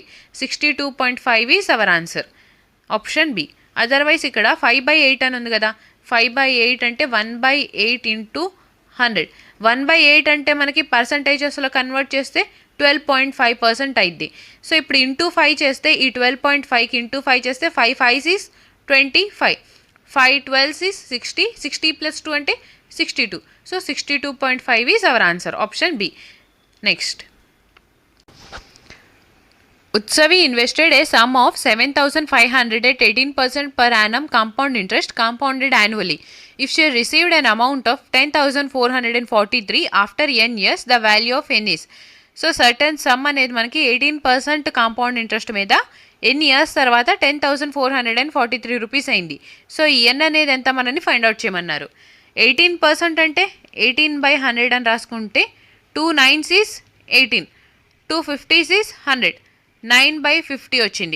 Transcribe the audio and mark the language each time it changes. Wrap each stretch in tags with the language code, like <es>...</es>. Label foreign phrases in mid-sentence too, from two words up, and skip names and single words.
<en>62.5 is our answer. Option B.</en> <te>అదర్వైజ్ ఇక్కడ 5/8 అని ఉంది కదా. 5/8 అంటే 1/8 × 100. 1/8 అంటే మనకి పర్సంటేజెస్లో కన్వర్ట్ చేస్తే 12.5% అయింది. సో ఇప్పుడు ఇంటూ 5 చేస్తే ఈ 12.5కి ఇంటూ 5 చేస్తే 5</te> <en>5s is 25.</en> <te>5</te> <en>12s is 60.</en> <te>60 + 2 అంటే 62.</te> <en>So 62.5 is our answer. Option B. నెక్స్ట్ Utsavi invested a sum of 7,500 at 18% per annum compound interest compounded annually. If she received an amount of 10,443 after n years, the value of n is. So certain sum</en> <te>అనేది మనకి 18%</te> <en>compound interest</en> <te>మీద ఎన్ని ఇయర్స్ తర్వాత 10,443 రూపీస్ అయింది. సో ఈ ఎన్ అనేది ఎంత మనని</te> <en>find out</en> <te>చేయమన్నారు. 18% అంటే 18/100 అని రాసుకుంటే 2</te> <en>9s is 18,</en> <te>2</te> <en>50s is 100,</en> <te>9/50 వచ్చింది.</te>